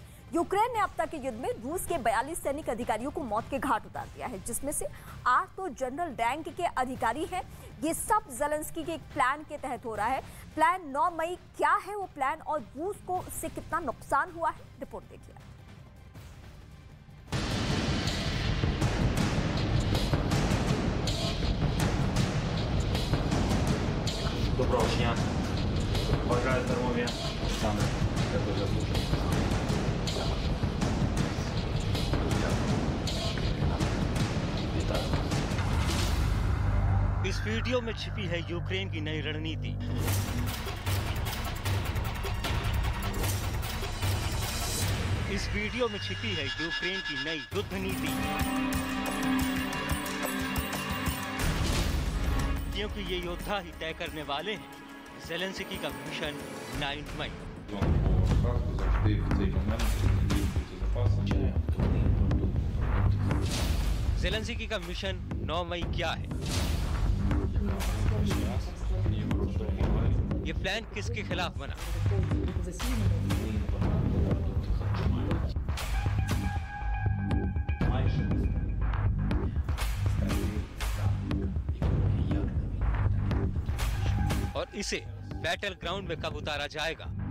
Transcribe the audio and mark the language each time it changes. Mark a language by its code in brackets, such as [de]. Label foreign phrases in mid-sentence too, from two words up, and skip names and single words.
[hi] यूक्रेन ने अब तक के युद्ध में रूस के 42 सैनिक अधिकारियों को मौत के घाट उतार दिया है, जिसमें से 8 तो जनरल रैंक के अधिकारी हैं। ये सब ज़ेलेंस्की के एक प्लान के तहत हो रहा है। प्लान 9 मई क्या है वो प्लान और रूस को उससे कितना नुकसान हुआ है, रिपोर्ट देखिए। [uk] Доброго дня. Бажаю здоров'я. Саме це дуже слушно. [hi] इस वीडियो में छिपी है यूक्रेन की नई रणनीति। इस वीडियो में छिपी है यूक्रेन की नई युद्ध नीति, क्योंकि ये योद्धा ही तय करने वाले हैं ज़ेलेंस्की का मिशन 9 मई। [uk] Завжди в цей момент бути запасом. [hi] ज़ेलेंस्की का मिशन 9 मई क्या है? ये प्लान किसके खिलाफ बना? और इसे [en] battle ground [hi] में कब उतारा जाएगा?